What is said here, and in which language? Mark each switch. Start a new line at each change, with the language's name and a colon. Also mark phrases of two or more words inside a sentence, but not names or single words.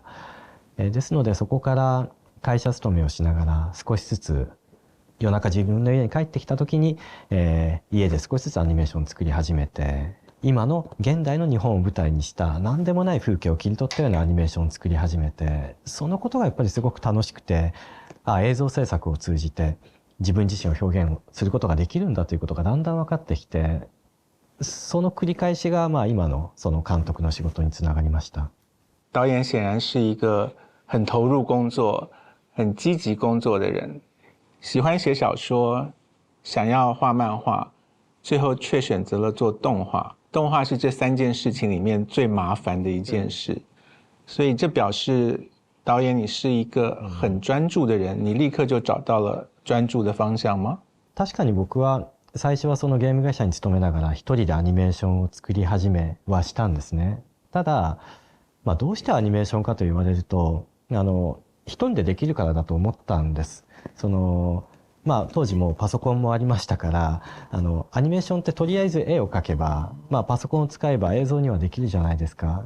Japanese: ですのでそこから会社勤めをしながら少しずつ夜中自分の家に帰ってきた時に、家で少しずつアニメーションを作り始めて、今の現代の日本を舞台にした何でもない風景を切り取ったようなアニメーションを作り始めて、そのことがやっぱりすごく楽しくて、映像制作を通じて自分自身を表現することができるんだということがだんだん分かってきて、その繰り返しが今のその監督の仕事につながりました。
Chinese: 导演显然是一个很投入工作、很积极工作的人，喜欢写小说，想要画漫画，最后却选择了做动画。动画是这3件事情里面最麻烦的一件事，所以这表示导演你是一个很专注的人，你立刻就找到了专注的方向吗？
Japanese: 確かに僕は最初はそのゲーム会社に勤めながら一人でアニメーションを作り始めはしたんですね。ただ、どうしてアニメーションかと言われると、一人でできるからだと思ったんです。当時もパソコンもありましたから、アニメーションってとりあえず絵を描けば、パソコンを使えば映像にはできるじゃないですか。